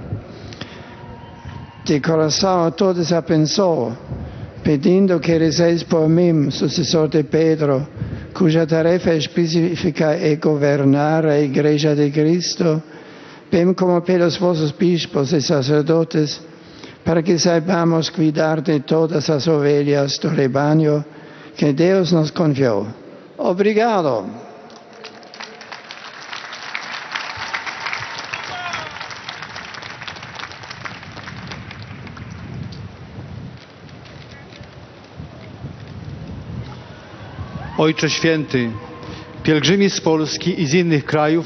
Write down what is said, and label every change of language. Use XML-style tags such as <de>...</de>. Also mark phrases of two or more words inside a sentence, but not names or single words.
<pt>De coração a todos abençoo, pedindo que rezeis por mim, sucessor de Pedro, cuja tarefa específica é governar a Igreja de Cristo, bem como pelos vossos bispos e sacerdotes, para que saibamos cuidar de todas as ovelhas do rebanho que Deus nos confiou. Obrigado.</pt> <pl>Ojcze Święty, pielgrzymi z Polski i z innych krajów</pl>